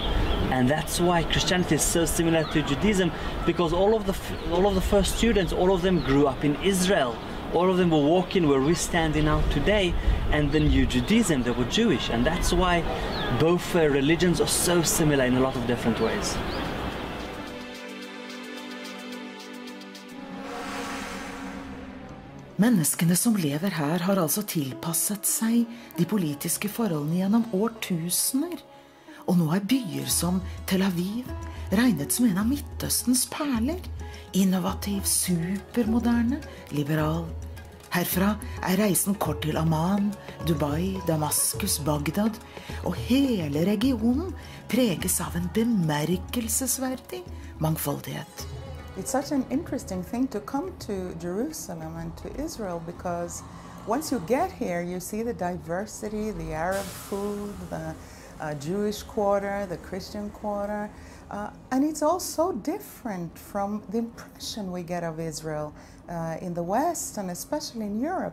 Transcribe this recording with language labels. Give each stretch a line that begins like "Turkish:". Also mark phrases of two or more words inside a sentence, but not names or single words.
English: And that's why Christianity is so similar to Judaism, because all of the first students, all of them grew up in Israel. All of them were walking where we're standing now today, and then Judaism, they were Jewish, and that's why both religions are so similar in a lot of different ways.
Norwegian: Menneskene som lever her har altså tilpasset seg de politiske forholdene gjennom årtusener. Og nå byer som Tel Aviv regnet som en av Midtøstens perler. Innovativ, supermoderne, liberal. Herfra reisen kort til Amman, Dubai, Damaskus, Bagdad. Og hele regionen preges av en bemerkelsesverdig mangfoldighet.
English: It's such an interesting thing to come to Jerusalem and to Israel, because once you get here, you see the diversity, the Arab food, the Jewish quarter, the Christian quarter, and it's all so different from the impression we get of Israel in the West and especially in Europe.